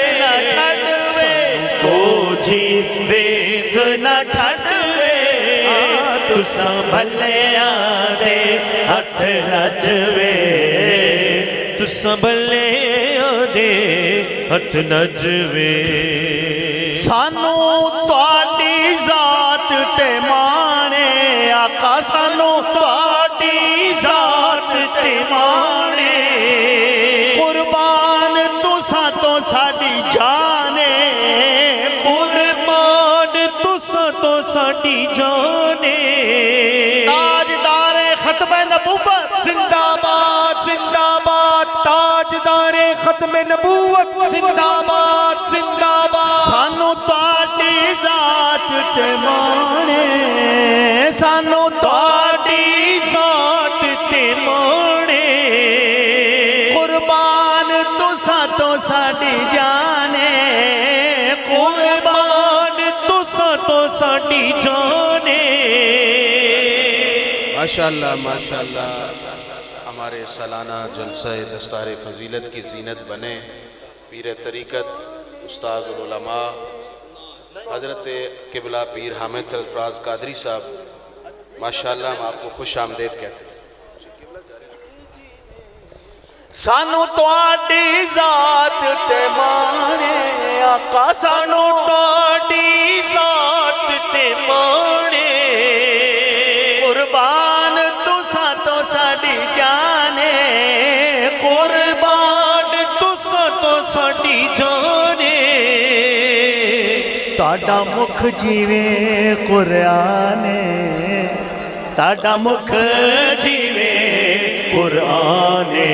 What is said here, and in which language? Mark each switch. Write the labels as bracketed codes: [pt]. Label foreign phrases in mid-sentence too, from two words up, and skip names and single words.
[pa] نہ چھٹ وے، کو جھی ویخ نہ چھٹ وے، تساں بھلے آدے ہتھ نچوے، تساں بھلے آدے ہتھ نچوے، سانو تواڈی ذات تے مانے، آقا سانو تواڈی ذات تے مانے، قربان تساں تو ساڈی جانے، قربان تساں تو ساڈی جانے، [ur] تاجدار ختم نبوت زندہ باد زندہ باد، تاجدار ختم نبوت زندہ باد زندہ باد، [pa] سانو تواڈی ذات تے مانے، سانو تواڈی ذات تے مانے، قربان تساں تو ساڈی جانے، قربان تساں تو ساڈی جانے۔ [ur] ماشاءاللہ ماشاءاللہ، ہمارے سالانہ جلسہ دستار فضیلت کی زینت بنے پیر طریقت استاد العلماء حضرت قبلہ پیر حامد سرفراز قادری صاحب، ماشاءاللہ ہم آپ کو خوش آمدید کہتے ہیں۔ [pa] سانو تواڈی ذات تے مانے، آقا سانو تواڈی ذات تے مانے، قربان تساں تو ساڈی جانے، قربان تساں تو ساڈی جانے، تاڈا مکھ جیویں قرآن، تاڈا مکھ جیویں قرآن،